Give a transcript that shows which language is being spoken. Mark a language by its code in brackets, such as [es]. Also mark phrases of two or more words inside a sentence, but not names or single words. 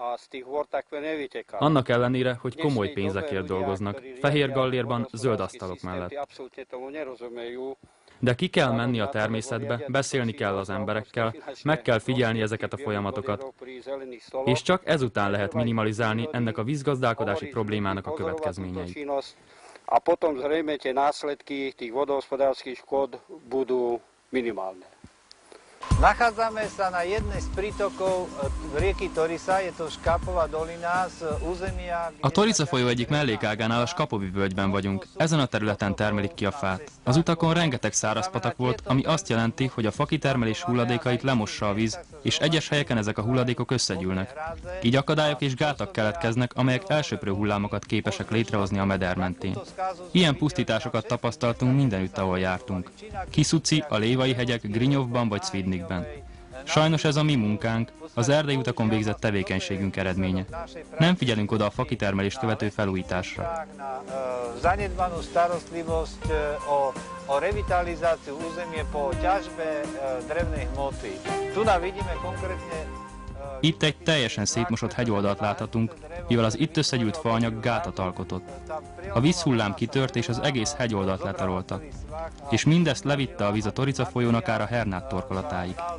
[hu] Annak ellenére, hogy komoly pénzekért dolgoznak, fehér gallérban, zöld asztalok mellett. De ki kell menni a természetbe, beszélni kell az emberekkel, meg kell figyelni ezeket a folyamatokat, és csak ezután lehet minimalizálni ennek a vízgazdálkodási problémának a következményeit. [sk] A potom zrejme tie následky tých vodohospodárskych škôd budú minimálne. Nachádzame sa na jednej z prítokov rieky Torisa, je to Škápova dolina z územia... [hu] A Torica folyó egyik mellékágánál a Skapovi völgyben vagyunk. Ezen a területen termelik ki a fát. Az utakon rengeteg száraz patak volt, ami azt jelenti, hogy a fakitermelés hulladékait lemossa a víz, és egyes helyeken ezek a hulladékok összegyűlnek. Így akadályok és gátak keletkeznek, amelyek elsöprő hullámokat képesek létrehozni a meder mentén. Ilyen pusztításokat tapasztaltunk mindenütt, ahol jártunk. Kisuci, a Lévai hegyek, Grinyovban vagy Svidnikben. Sajnos ez a mi munkánk, az erdei utakon végzett tevékenységünk eredménye. Nem figyelünk oda a fakitermelést követő felújításra. [sk] O revitalizáciu územie po ťažbe drevnej hmoty. Tu vidíme konkrétne... [hu] Itt egy teljesen szétmosott hegyoldalt láthatunk, mivel az itt összegyűlt faanyag gátat alkotott. A vízhullám kitört, és az egész hegyoldalt letarolta. És mindezt levitte a víz a Torica folyón akár a Hernát torkolatáig.